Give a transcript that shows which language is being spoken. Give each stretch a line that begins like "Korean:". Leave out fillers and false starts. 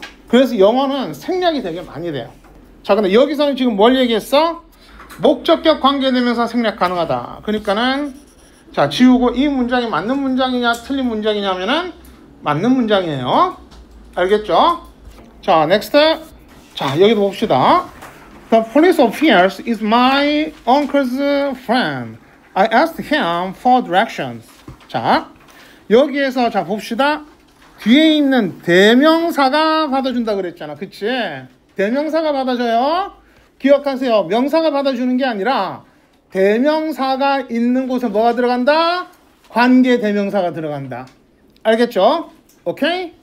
Korean: 그래서 영어는 생략이 되게 많이 돼요. 자, 근데 여기서는 지금 뭘 얘기했어? 목적격 관계대명사 생략 가능하다. 그러니까는 자, 지우고 이 문장이 맞는 문장이냐 틀린 문장이냐면은 맞는 문장이에요. 알겠죠? 자, next. 자, 여기도 봅시다.
English: The police officer is my uncle's friend. I asked him for directions.
Korean: 자, 여기에서 자 봅시다. 뒤에 있는 대명사가 받아준다 그랬잖아. 그치? 대명사가 받아줘요. 기억하세요. 명사가 받아주는 게 아니라 대명사가 있는 곳에 뭐가 들어간다? 관계 대명사가 들어간다. 알겠죠? 오케이?